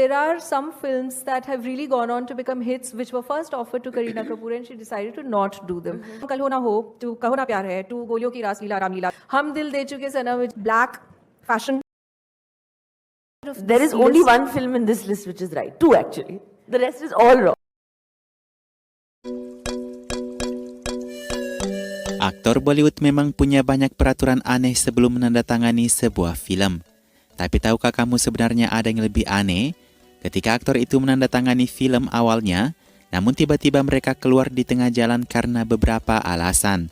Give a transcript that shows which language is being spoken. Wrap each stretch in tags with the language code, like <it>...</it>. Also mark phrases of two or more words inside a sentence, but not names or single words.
<en>there are some films that have really gone on to become hits, which were first offered to Kareena Kapoor, and she decided to not do them. Kal Ho Na Ho, to Kaho Na Pyar Hai, to Goliyon Ki Raas Leela, Ram Leela, Hum Dil De Chuke Sanam, which black fashion. There is only one film in this list which is right. Two actually. The rest is all wrong.</en> <id>Aktor Bollywood memang punya banyak peraturan aneh sebelum menandatangani sebuah film. Tapi tahukah kamu sebenarnya ada yang lebih aneh? Ketika aktor itu menandatangani film awalnya, namun tiba-tiba mereka keluar di tengah jalan karena beberapa alasan.</id>